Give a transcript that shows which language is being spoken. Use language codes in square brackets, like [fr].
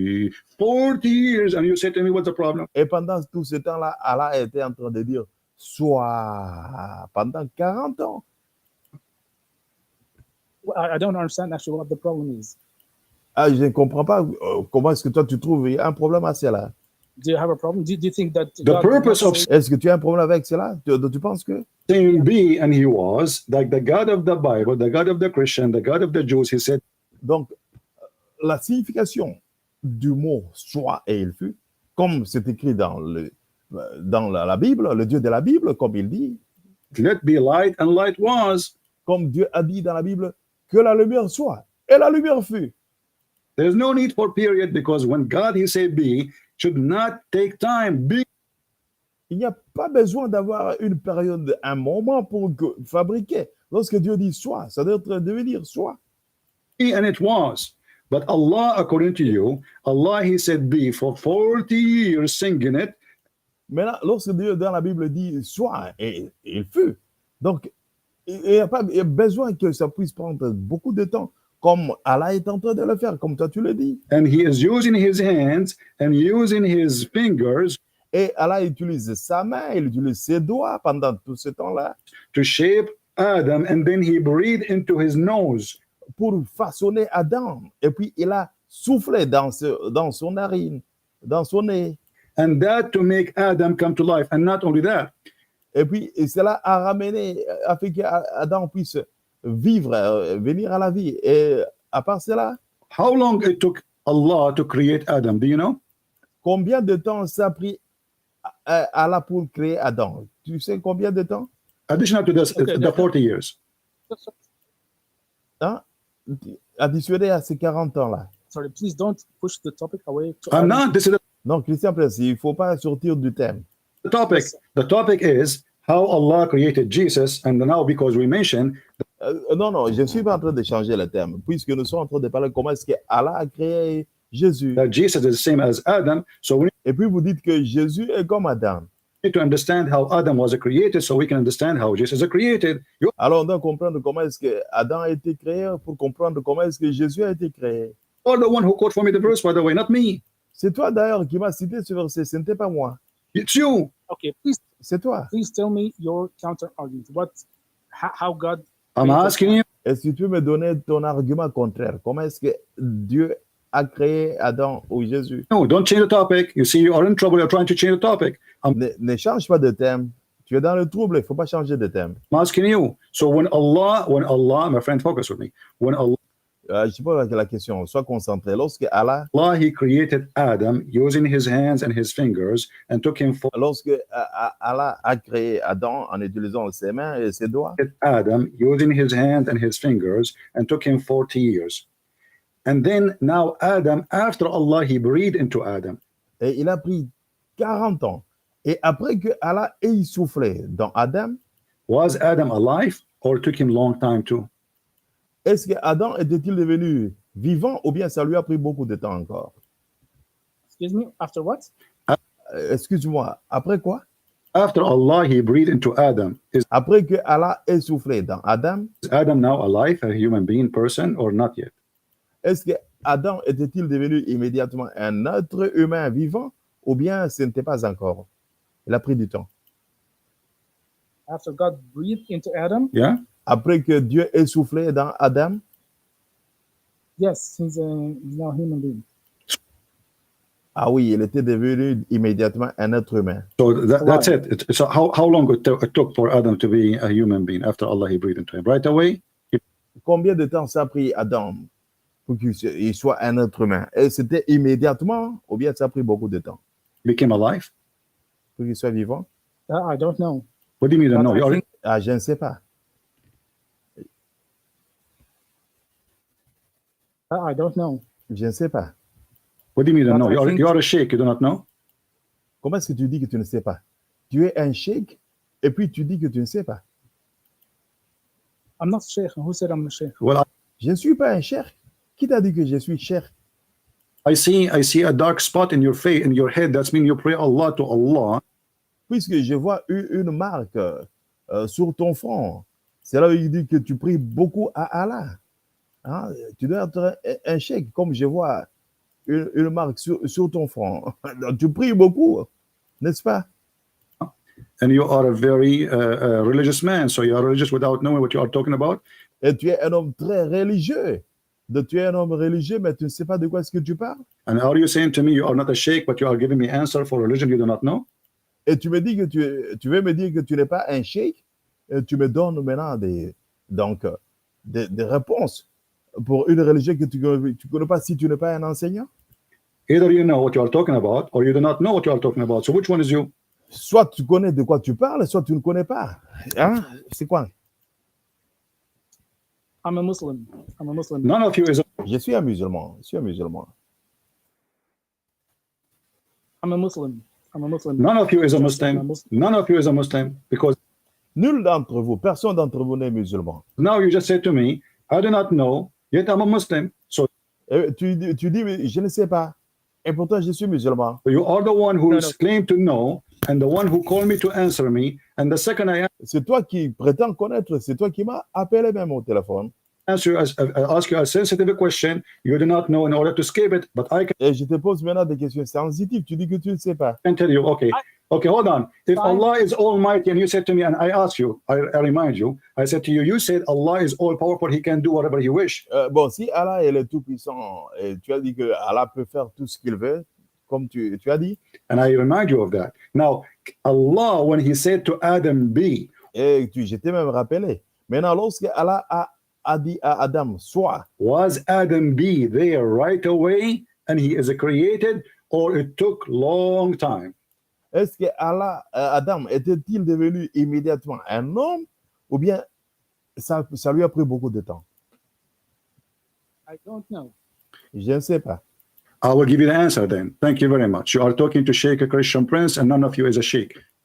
[en] me 40 years, and you say to me, what's the problem? [fr] Et pendant tout ce temps-là, Allah était en train de dire, sois pendant 40 ans. [en] I don't understand actually what the problem is. [fr] Ah, je ne comprends pas comment est-ce que toi tu trouves il y a un problème à cela. [en] Do you have a problem? Do you think that The God did not purpose of say- [fr] Est-ce que tu as un problème avec cela? Tu penses que? [en] saying be and he was, like the God of the Bible, the God of the Christian, the God of the Jews, he said, [fr] Donc, la signification du mot soit et il fut, comme c'est écrit dans la Bible, le Dieu de la Bible, comme il dit, [en] let be light, and light was. [fr] comme Dieu a dit dans la Bible, que la lumière soit, et la lumière fut. [en] There's no need for period, because when God he said be, should not take time. Be [fr] Il n'y a pas besoin d'avoir une période, un moment pour fabriquer. Lorsque Dieu dit soit, ça doit devenir soit. [en] and it was. But Allah, according to you, Allah he said be for 40 years singing it. [fr] Maintenant, lorsque Dieu dans la Bible dit soit, et il fut. Donc, il n'y a pas besoin que ça puisse prendre beaucoup de temps, comme Allah est en train de le faire, comme toi tu le dis. [en] And he is using his hands and using his fingers [fr] Et Allah utilise sa main, il utilise ses doigts pendant tout ce temps-là [en] to shape Adam, and then he breathed into his nose. [fr] pour façonner Adam. Et puis, il a soufflé dans son narine, dans son nez. [en] And that to make Adam come to life. And not only that, [fr] Et puis, cela a ramené, a fait qu'Adam puisse vivre, venir à la vie. Et à part cela, [en] how long it took Allah to create Adam, do you know? [fr] combien de temps ça a pris Allah pour créer Adam? Tu sais combien de temps? [en] Additional to this, Okay, the 40 years. [fr] Hein? Additionné à ces 40 ans-là. [en] Sorry, please don't push the topic away. I'm not, this is [fr] Non, Christian Presse, il ne faut pas sortir du thème. [en] the topic. Yes. The topic is how Allah created Jesus, and now because we mentioned [fr] Non, je ne suis pas en train de changer le thème, puisque nous sommes en train de parler comment est-ce que Allah a créé Jésus. [en] that Jesus is the same as Adam, so we [fr] Et puis vous dites que Jésus est comme Adam. [en] need to understand how Adam was created so we can understand how Jesus is created. You [fr] Alors on doit comprendre comment est-ce que Adam a été créé pour comprendre comment est-ce que Jésus a été créé. [en] are the one who quote for me the verse, by the way, not me. [fr] C'est toi d'ailleurs qui m'as cité ce verset, ce n'était pas moi. [en] It's you. Okay, please [fr] C'est toi. [en] tell me your counter argument. How God I'm created asking you. [fr] Est-ce que tu peux me donner ton argument contraire? Comment est-ce que Dieu a créé Adam ou Jésus? [en] No, don't change the topic. You see, you are in trouble. You're trying to change the topic. [fr] Ne change pas de thème. Tu es dans le trouble, il ne faut pas changer de thème. [en] I'm asking you. So when Allah, my friend, focus with me. When [fr] Je pose la question, sois concentré. Lorsque Allah, [en] he created Adam using his hands and his fingers and took him for [fr] lorsque Allah a créé Adam en utilisant ses mains et ses doigts, [en] Adam using his hands and his fingers and took him 40 years. And then now Adam, after Allah, he breathed into Adam. [fr] et il a pris 40 ans. Et après que Allah ait soufflé dans Adam, [en] Was Adam alive or took him long time too? [fr] est-ce que Adam était-il devenu vivant ou bien ça lui a pris beaucoup de temps encore? [en] Excuse me, after what? [fr] Excuse-moi, après quoi? [en] After Allah, he breathed into Adam. Is [fr] Après que Allah ait soufflé dans Adam, [en] Adam now alive, a human being, person, or not yet? [fr] est-ce que Adam était-il devenu immédiatement un être humain vivant ou bien ce n'était pas encore? Il a pris du temps. [en] After God breathed into Adam, Yeah? [fr] Après que Dieu ait soufflé dans Adam, [en] yes, he's now a human being. [fr] ah oui, il était devenu immédiatement un être humain. [en] So that's it. So how long it took for Adam to be a human being after Allah, he breathed into him? Right away? [fr] Combien de temps ça a pris Adam pour qu'il soit un être humain? Et c'était immédiatement ou bien ça a pris beaucoup de temps [en] Became alive? [fr] pour qu'il soit vivant? [en] I don't know. What do you mean you don't know? But I You already, think- [fr] Ah, je ne sais pas. [en] I don't know. [fr] Je ne sais pas. [en] what do you mean you don't But know? I You are, think- you are a sheikh, you do not know? [fr] Comment est-ce que tu dis que tu ne sais pas? Tu es un cheikh et puis tu dis que tu ne sais pas. [en] I'm not sheikh. Who said I'm a sheikh? Well, [fr] Je ne suis pas un cheikh. Qui t'a dit que je suis cheikh? [en] I see a dark spot in your face, in your head. That's mean you pray Allah to Allah. [fr] Puisque je vois une marque sur ton front. C'est là où il dit que tu pries beaucoup à Allah. Hein? Tu dois être un cheikh, comme je vois une marque sur ton front. Tu pries beaucoup, n'est-ce pas? [en] And you are a very religious man, so you are religious without knowing what you are talking about. [fr] Et tu es un homme très religieux. Tu es un homme religieux, mais tu ne sais pas de quoi est-ce que tu parles. [en] And are you saying to me you are not a sheikh, but you are giving me answer for religion you do not know? [fr] Et tu me dis que tu veux me dire que tu n'es pas un cheikh. Et tu me donnes maintenant des réponses pour une religion que tu ne connais pas si tu n'es pas un enseignant. [en] Either you know what you are talking about, or you do not know what you are talking about. So which one is you? [fr] Soit tu connais de quoi tu parles, soit tu ne connais pas. Hein? C'est quoi? [en] I'm a Muslim. I'm a Muslim. None of you is a, [fr] Je suis un musulman. Je suis un musulman. [en] I'm a Muslim. I'm a Muslim. none of you is a I'm a Muslim. Muslim. None of you is a Muslim, because [fr] Nul d'entre vous, personne d'entre vous n'est musulman. [en] now you just said to me, I do not know, yet I'm a Muslim. So [fr] Et tu dis, mais je ne sais pas. Et pourtant, je suis musulman. [en] you are the one who No, is claimed to know, and the one who called me to answer me, and the second I [fr] C'est toi qui prétends connaître. C'est toi qui m'as appelé même au téléphone. [en] answer, ask you a sensitive question, you do not know in order to escape it, but I [fr] Et je te pose maintenant des questions sensitives. Tu dis que tu ne sais pas. [en] can tell you, okay, hold on. If Fine. Allah is almighty, and you said to me, and I ask you, I remind you, I said to you, you said Allah is all powerful, he can do whatever he wish. [fr] Bon, si Allah est le Tout-Puissant, et tu as dit que Allah peut faire tout ce qu'il veut, comme tu as dit, [en] And I remind you of that. Now, Allah, when he said to Adam, be, [fr] et je t'ai même rappelé. Maintenant, lorsque Allah a dit à Adam, sois, [en] was Adam be there right away, and he is created, or it took long time? [fr] est-ce que Adam était-il devenu immédiatement un homme, ou bien ça lui a pris beaucoup de temps? [en] I don't know. [fr] Je ne sais pas. [en] I will give you the answer then. Thank you very much. You are talking to Sheikh, a Christian prince, and none of you is a Sheikh.